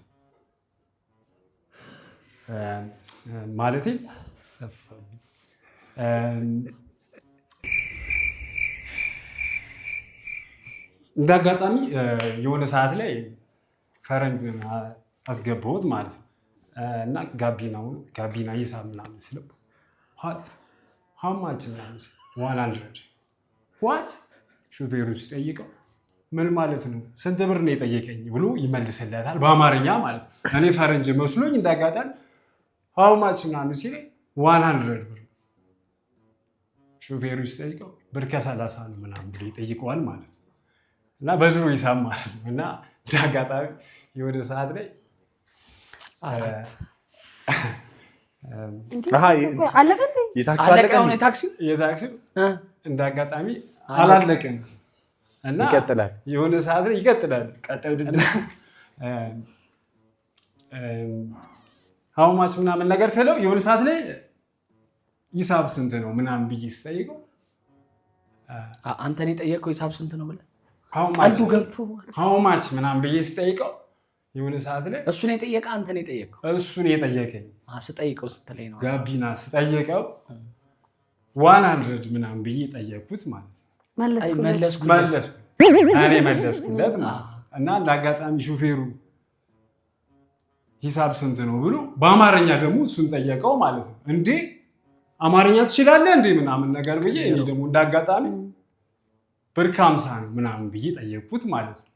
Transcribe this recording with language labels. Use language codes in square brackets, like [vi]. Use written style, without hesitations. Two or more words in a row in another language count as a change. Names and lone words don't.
[am] ማለቴ እንዳጋጣሚ የሆነ ሰዓት ላይ ፈረንጅ አስገባሁት ማለት ነው እና ጋቢና ሂሳብ ምናምን ስለው [en] how much [am] ምናምን 100 what ሹፌሩ ሲጠይቀው ምን ማለት ነው ስንት ብር ነው የጠየቀኝ ብሎ ይመልስለታል በአማርኛ ማለት ነው እኔ ፈረንጅ መስሎኝ እንዳጋጣሚ [en] how much [am] ምናምን ሲለኝ 100 ብር ሹፌሩ ሲጠይቀው ብር ከ30 ነው ምናምን ብሎ ይጠይቀዋል ማለት ነው እና በዝሩ ሂሳብ ማለት ነው እና እንዳጋጣሚ የወደ ሰዓት ላይ የታክሲ እንዳጋጣሚ አላለቀም እና ይቀጥላል የሆነ ሰዓት ላይ ይቀጥላል ቀጣዩ [en] how much [am] ምናምን ነገር ስለው የሆነ ሰዓት ላይ ሂሳብ ስንት ነው ምናምን ብዬ ስጠይቀው አንተን የጠየቀው ሂሳብ ስንት ነው ብለህ [en] how much [am] ምናምን ብዬ ስጠይቀው የሆነ ሰዓት ላይ እሱን የጠየቀ አንተን የጠየቀው እሱን የጠየቀኝ ስጠይቀው ስትለኝ ነው ጋቢና ስጠይቀው 100 ምናምን ብዬ ጠየቅኩት ማለት ነው መለስኩለት እኔ መለስኩለት ማለት ነው እና እንዳጋጣሚ ሹፌሩ ሂሳብ ስንት ነው ብሎ በአማርኛ ደግሞ እሱን ጠየቀው ማለት ነው እንዴ አማርኛ ትችላለህ እንዴ ምናምን ነገር ብዬ እኔ ደግሞ እንዳጋጣሚ ብር 50 ነው ምናምን ብዬ ጠየቅኩት ማለት ነው